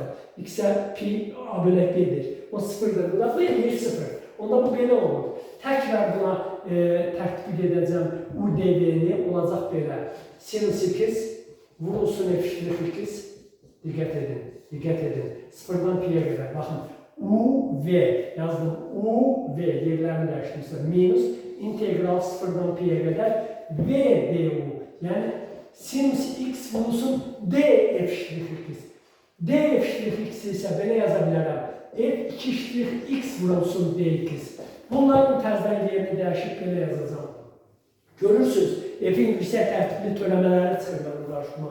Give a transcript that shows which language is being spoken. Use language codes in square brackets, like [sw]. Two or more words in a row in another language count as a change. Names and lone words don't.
[az] X-ə pi a bölək b-dir. O sıfırdır, bu da b-dir sıfır. Onda bu belə olur. Təkrar buna tətbiq edəcəm UDV-ni, olacaq belə. Sinus 2 vurulsun f'(x), diqqət edin, 0-dan pi-yə qədər. Baxın, UV yazdım. UV yerlerini dəyişdirmişəm. Minus integral 0-dan [tr] P'ye kadar [az] VDU. Yani sinüs x vurulsun D f ştrix x. D f ştrix x ise belə yazabilirim. F2 ştrix x vurulsun dx. Bunların təzdən yerini dəyişib belə yazacağım. Görürsünüz, f'in yüksək tərtibli törəmələri çıxır mənim qarşıma.